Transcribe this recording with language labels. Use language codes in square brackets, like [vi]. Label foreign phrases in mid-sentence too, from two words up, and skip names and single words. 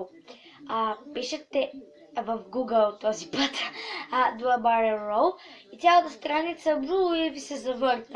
[bg] Пишете в Google този път [en] Do a barrel roll [bg] и цялата страница и ви се завърта.